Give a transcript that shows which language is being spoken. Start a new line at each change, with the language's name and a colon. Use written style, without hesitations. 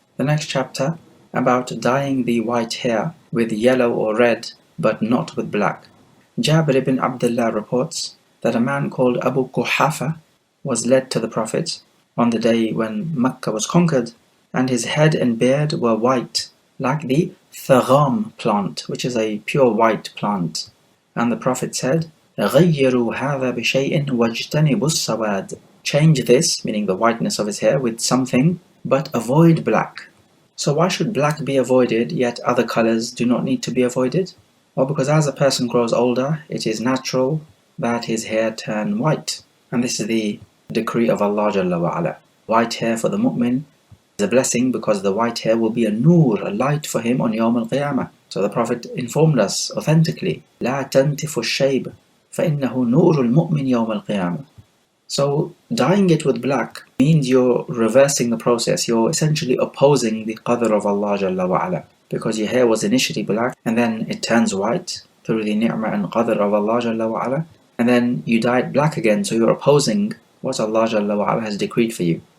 English: The next chapter about dyeing the white hair with yellow or red, but not with black. Jabir ibn Abdullah reports that a man called Abu Quhafa was led to the Prophet on the day when Mecca was conquered, and his head and beard were white, like the thagam plant, which is a pure white plant. And the Prophet said,
Arabic: غَيِّرُوا هَذَا بِشَيْءٍ وَاجْتَنِبُوا السَّوَادِ.
English: Change this, meaning the whiteness of his hair, with something, but avoid black. So why should black be avoided, yet other colors do not need to be avoided? Well, because as a person grows older, it is natural that his hair turn white. And this is the decree of Allah Jalla wa Ala. White hair for the mu'min is a blessing because the white hair will be a nur, a light for him on Yawm al-Qiyamah. So the Prophet informed us authentically,
Arabic: لا تنتف الشيب فإنه نور المؤمن يوم القيامة.
English: So dyeing it with black means you're reversing the process. You're essentially opposing the qadr of Allah Jalla wa Ala, because your hair was initially black and then it turns white through the ni'mah and qadr of Allah Jalla wa Ala, and then you dye it black again, so you're opposing what Allah Jalla wa Ala has decreed for you.